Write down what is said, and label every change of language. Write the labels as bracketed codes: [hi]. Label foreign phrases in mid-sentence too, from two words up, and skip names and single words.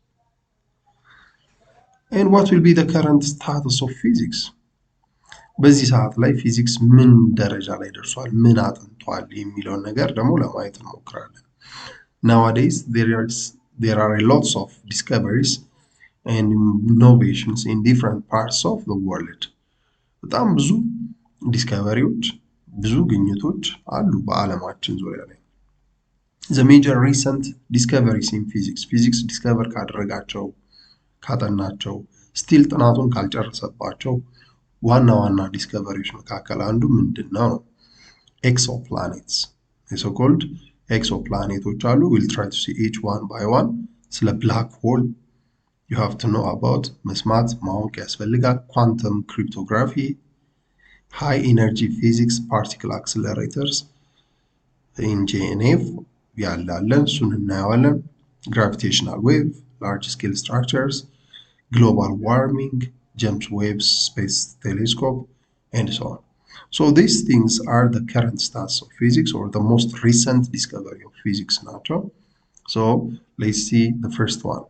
[en] And what will be the current status of physics? [am] በዚህ ሰዓት ላይ ፊዚክስ ምን ደረጃ ላይ ደርሷል፣ ምን አጥንቷል የሚለውን ነገር ደግሞ ለማየት እንሞክራለን። [en] Nowadays there are a lots of discoveries and innovations in different parts of the world. [am] በጣም ብዙ ዲስከቨሪዎች፣ ብዙ ግኝቶች አሉ በዓለማችን ዙሪያ ላይ። [en] The major recent discoveries in physics [am] ዲስከቨር ካደረጋቸው ካጠናቸው ስቲል ጥናቱን ካልጨረሰባቸው ዋና ዋና ዲስከቨሪዎች መካከል አንዱ ምንድነው? [en] exoplanets so-called exoplanets አሉ። we'll try to see each one by one። ስለ black hole you have to know about [am] መስማት ማወቅ ያስፈልጋል [en] quantum cryptography high energy physics particle accelerators in JNF [am] ያላለን እሱን እናያለን [en] gravitational wave large scale structures global warming James Webb Space Telescope and so on. So these things are the current status of physics or the most recent discovery of physics nature. So let's see the first one.